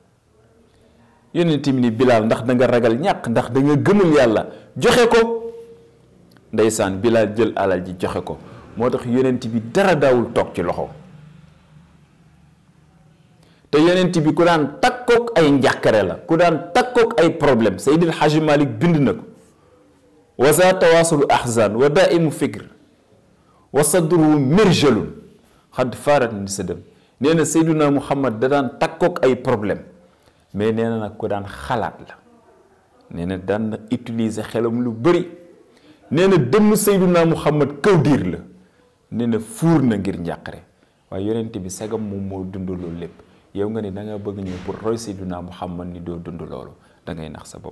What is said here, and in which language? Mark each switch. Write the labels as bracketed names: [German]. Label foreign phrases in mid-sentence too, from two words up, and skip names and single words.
[Wolof] yonent bi ni Bilal ndax da nga ragal ñàq ndax da nga gëmul yàlla joxe ko ndeysaan Bilal jël alal ji joxe ko moo tax yonent bi dara daawul toog ci loxo te yonent bi ku daan takkook ay njàqare la ku daan takkook ay problème Seydil Hajji Malik bind na ko [Arabic] وذا تواصل أحزان ودائم فكر وصدره مرجل [Wolof] xad farat ni sa dem nee na Seydina Muhammad da daan takkook ay problème mais nee na nag ku daan xalaat la nee na daan na utiliser xelam lu bëri nee na dënn Seydina Muhammad kaw diir la nee na fuur na ngir njàqare waaye yonent bi sagam moom moo dund loolu lépp yow nga ni da nga bëgg ñëw pour roy Seydina Muhammad ni doo dund loolu da ngay nax sa bopp.